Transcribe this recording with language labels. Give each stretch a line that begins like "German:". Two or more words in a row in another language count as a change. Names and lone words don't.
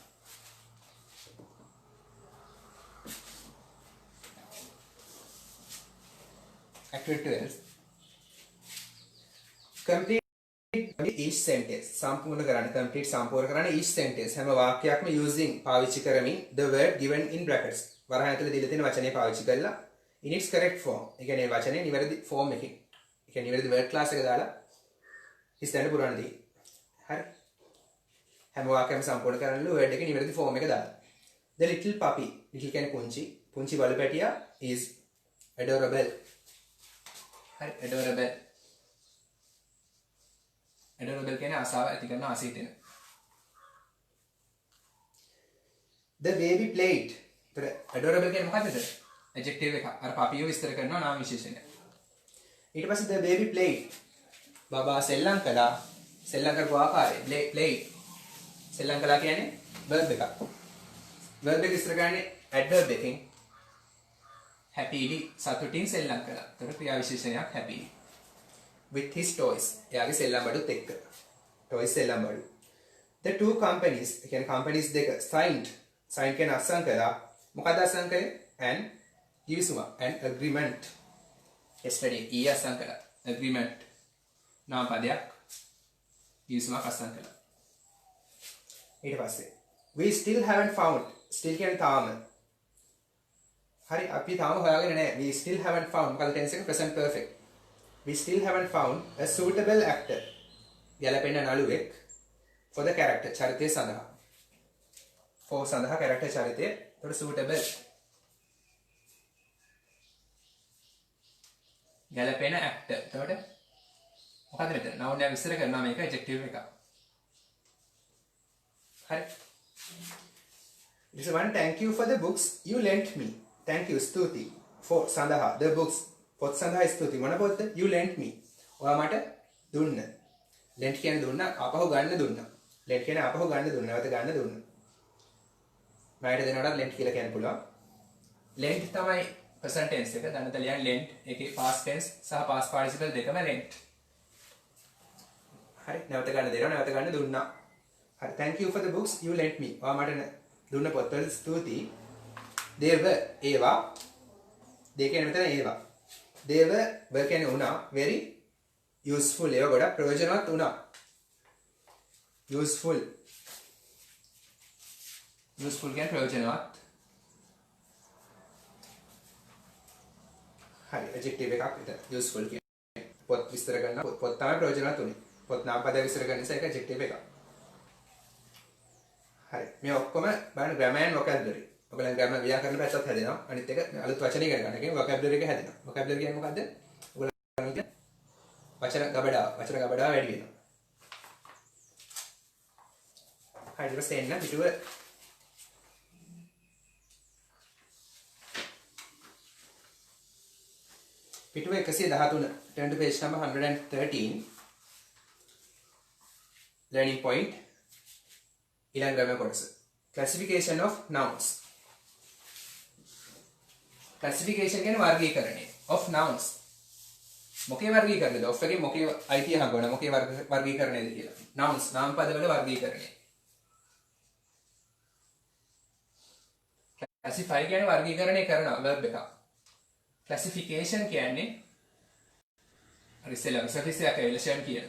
English: activity 12. complete each sentence.
Sinhala: සම්පූර්ණ කරන්න
English: each sentence
Sinhala: හැම වාක්‍යයක්ම
English: using
Sinhala: පාවිච්චි කරමින්
English: the word given in brackets.
Sinhala: වරහන් ඇතුලේ දීලා තියෙන වචනේ පාවිච්චි කරලා
English: in its correct form.
Sinhala: ඒ කියන්නේ වචනේ නිවැරදි form එකකින්. ඒ කියන්නේ නිවැරදි
English: word class
Sinhala: එක දාලා ඉස්සෙල්ලා පුරවන්න තියෙන්නේ. හරි. හැම වාක්‍යයක්ම සම්පූර්ණ කරන්න word එකේ නිවැරදි form එක දාලා.
English: The little puppy, little
Sinhala: කියන්නේ පුංචි බලු පැටියා
English: is adorable.
Sinhala: හරි adorable. adorable කියන්නේ ආසාව ඇති කරන ආසිතෙන.
English: The baby played.
Sinhala: ඒතර adorable කියන්නේ මොකක්ද? adjective එක. අර පපියෝ විස්තර කරනවා නාම විශේෂණය. ඊට පස්සේ
English: the baby played.
Sinhala: බබා සෙල්ලම් කළා. සෙල්ලම් කරපු ආකාරය played. සෙල්ලම් කළා කියන්නේ verb එකක්. verb එක ඉස්සර ගන්නේ adverb එකෙන් happily සතුටින් සෙල්ලම් කළා. ඒතර ක්‍රියා විශේෂණයක් happily.
English: With his toys.
Sinhala: එයාගේ සෙල්ලම් බඩුත් එක්ක. toys සෙල්ලම් බඩු.
English: The two companies,
Sinhala: කියන්නේ companies දෙක signed කියන අත්සන් කළා. මොකද අත්සන් කළේ? an කිවිසුමක්.
English: an agreement.
Sinhala: yesterday ඊ අත්සන් කළා. agreement. නාම පදයක්. කිවිසුමක් අත්සන් කළා. ඊට පස්සේ
English: we still haven't found.
Sinhala: still කියන්නේ තාම. හරි අපි තාම හොයාගෙන නැහැ.
English: we still haven't found.
Sinhala: මොකද tense එක
English: present perfect. We still haven't found a suitable actor.
Sinhala: ගැලපෙන නළුවෙක්
English: for the character.
Sinhala: චරිතය සඳහා. for සඳහා character චරිතය. ඒකට suitable. ගැලපෙන actor. එතකොට මොකද මෙතන? noun එක විස්තර කරනවා මේක adjective එක. හරි.
English: This one, thank you for the books you lent me. Thank you, ස්තුති. for සඳහා the books.
Sinhala: පොත් සඳහා ස්තුති. මොන පොත්ද?
English: You lent me.
Sinhala: ඔයා මට දුන්න. lent කියන්නේ දුන්නා, ආපහු ගන්න දුන්නා. lent කියන්නේ ආපහු ගන්න දුන්නා, නැවත ගන්න දුන්නා. මයිට දෙනකොට lent කියලා කියන්න පුළුවන්. lent තමයි
English: present tense
Sinhala: එක. දැනට ලියන්නේ lent. ඒකේ
English: past tense
Sinhala: සහ
English: past participle
Sinhala: දෙකම lent. හරි. නැවත ගන්න දෙනවා, නැවත ගන්න දුන්නා. හරි.
English: Thank you for the books you lent me.
Sinhala: ඔයා මට දුන්න පොත්වල ස්තුති.
English: they were ඒවා.
Sinhala: they කියන්නේ මෙතන ඒවා.
English: they were
Sinhala: කියන්නේ උනා
English: very useful.
Sinhala: ඒවා ගොඩක් ප්‍රයෝජනවත් උනා. useful කියන්නේ ප්‍රයෝජනවත්. හරි adjective එකක් විතර useful කියන්නේ පොත් විස්තර කරන පොත් තමයි ප්‍රයෝජනවත් උනේ. පොත් නාම පද විස්තර කරන නිසා ඒක adjective එකක්. හරි මේ ඔක්කොම බලන්න
English: grammar and vocabulary.
Sinhala: ඔයගොල්ලන් grammar ව්‍යාකරණ පැත්තත් හැදෙනවා. අනිත් එක අලුත් වචන ඉගෙන ගන්න එකෙන් vocabulary එක හැදෙනවා. vocabulary කියන්නේ මොකද්ද? ඔයගොල්ලන් වචන ගබඩාව වැඩි වෙනවා. හරි ඊට පස්සේ එන්න පිටුව පිටුව 113
English: turn to page number 113 learning point
Sinhala: ඊළඟ ග්‍රැමර් කොටස
English: classification of nouns.
Sinhala: classification කියන්නේ වර්ගීකරණය
English: of nouns.
Sinhala: මොකේ වර්ගීකරණයද? of එකේ මොකේ අයිතිය හංගවන මොකේ වර්ගීකරණයද කියලා. nouns නාම පදවල වර්ගීකරණය. classify කියන්නේ වර්ගීකරණය කරනවා verb එක. classification කියන්නේ අර ඉස්සෙල්ලා සර්විස් එකක් එවලුෂන් කියන.